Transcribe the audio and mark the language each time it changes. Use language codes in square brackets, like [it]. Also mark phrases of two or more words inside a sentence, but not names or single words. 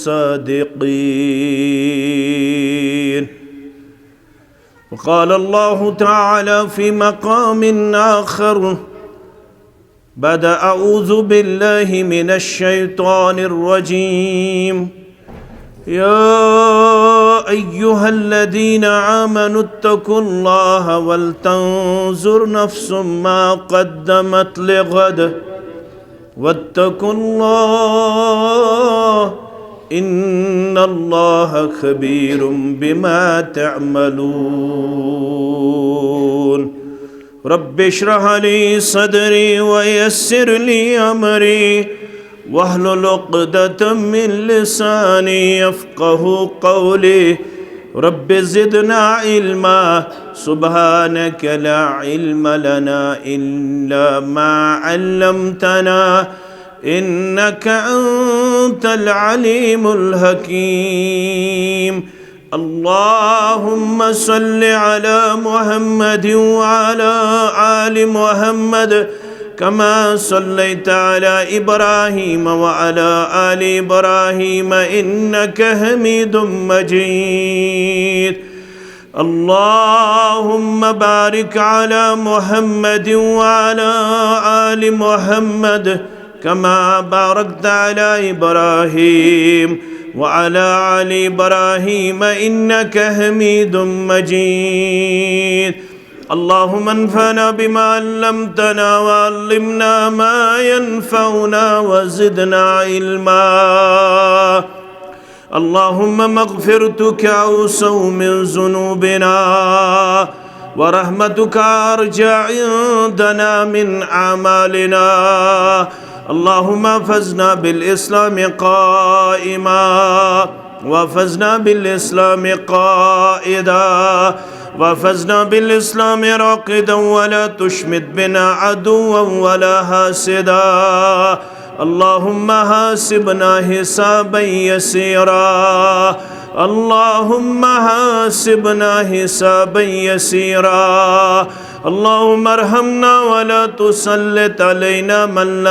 [ar] صادقين قال الله تعالى في مقام آخر بعد أعوذ بالله من الشيطان الرجيم يا أيها الذين آمنوا اتقوا الله ولتنظر نفس ما قدمت لغد واتقوا الله إن الله خبير بما تعملون رب اشرح لي صدري ويسر لي أمري واحلل عقدة من لساني يفقهوا قولي رب زدنا علما سبحانك لا علم لنا إلا ما علمتنا إنك أنت العليم الحكيم اللهم صل على محمد وعلى آل محمد كما صليت على إبراهيم و على آل إبراهيم إنك حميد مجيد اللهم بارك على محمد وعلى آل محمد كما باركت على إبراهيم وعلى آل إبراهيم إنك حميد مجيد اللهم انفعنا بما علمتنا وعلمنا ما ينفعنا وزدنا علما اللهم مغفرتك أوسع من ذنوبنا ورحمتك أرجى عندنا من أعمالنا اللهم احفظنا بالإسلام قائما واحفظنا بالإسلام قاعدا واحفظنا بالإسلام راقدا ولا تشمت بنا عدوا ولا حاسدا اللهم حاسبنا حسابا يسيرا اللهم حاسبنا حسابا يسيرا اللهم ارحمنا ولا تسلط علينا من لا